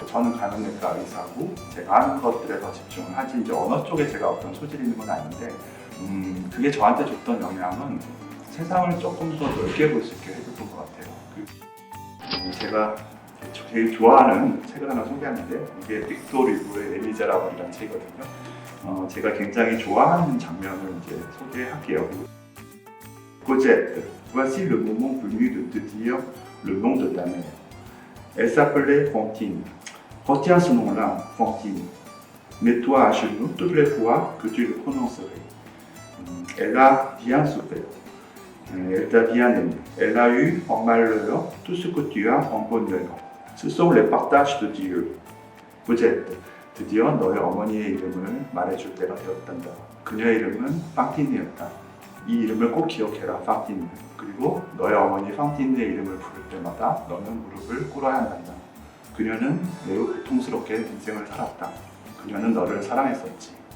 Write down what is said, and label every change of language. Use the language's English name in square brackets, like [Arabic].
[Korean] 저는 감염내과 의사고 제가 하는 것들에 더 집중을 하지, 이제 언어 쪽에 제가 어떤 소질이 있는 건 아닌데, 그게 저한테 줬던 영향은 세상을 조금 더 넓게 볼 수 있게 해줬던 것 같아요. 제가 제일 좋아하는 책을 하나 소개하는데, 이게 빅토르 리고의 레미제라블이라는 책이거든요. 제가 굉장히 좋아하는 장면을 이제 소개할게요. [French] Cosette, voici le moment venu de te dire le nom de ta mère. Elle s'appelait Fantine. Retiens ce nom-là, Fantine. Mets-toi à genoux toutes les fois que tu le prononcerais. Elle a bien souffert. Elle t'a bien aimé. Elle a eu en malheur tout ce que tu as en bonheur. Ce sont les partages de Dieu. [Korean] Cosette, 드디어 너의 어머니의 이름을 말해줄 때가 되었단다. 그녀의 이름은 판틴이었다. 이 이름을 꼭 기억해라, 판틴. 그리고 너의 어머니 판틴의 이름을 부를 때마다 너는 무릎을 꿇어야 한단다. 그녀는 매우 고통스럽게 인생을 살았다. 그녀는 너를 사랑했었지.